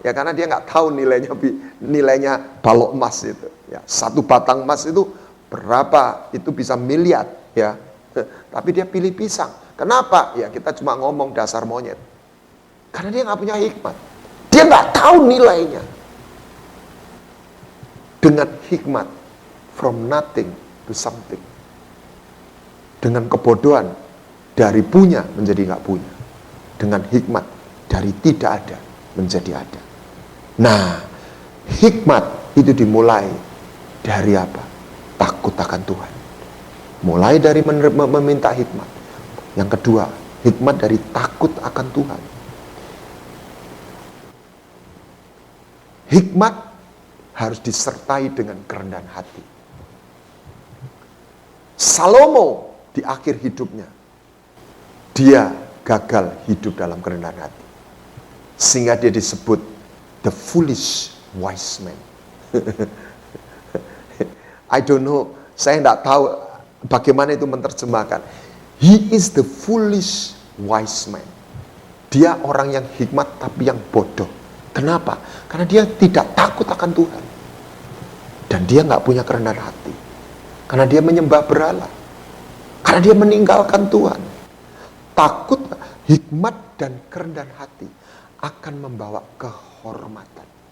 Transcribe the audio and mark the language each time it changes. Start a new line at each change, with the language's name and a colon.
Indonesian: Ya karena dia nggak tahu nilainya balok emas itu. Ya, satu batang emas itu berapa? Itu bisa miliar, ya. Tapi dia pilih pisang. Kenapa? Ya kita cuma ngomong dasar monyet. Karena dia nggak punya hikmat. Dia nggak tahu nilainya. Dengan hikmat,
English: from nothing to something.
Indonesian: Dengan kebodohan, dari punya menjadi nggak punya. Dengan hikmat, dari tidak ada menjadi ada. Nah, hikmat itu dimulai dari apa? Takut akan Tuhan. Mulai dari meminta hikmat. Yang kedua, hikmat dari takut akan Tuhan. Hikmat harus disertai dengan kerendahan hati. Salomo di akhir hidupnya, dia gagal hidup dalam kerendahan hati. Sehingga dia disebut
English: the foolish wise man. I don't know,
Indonesian: saya tidak tahu bagaimana itu menerjemahkan.
English: He is the foolish wise man.
Indonesian: Dia orang yang hikmat tapi yang bodoh. Kenapa? Karena dia tidak takut akan Tuhan. Dan dia nggak punya kerendahan hati. Karena dia menyembah berhala. Karena dia meninggalkan Tuhan. Takut, hikmat dan kerendahan hati akan membawa kehormatan.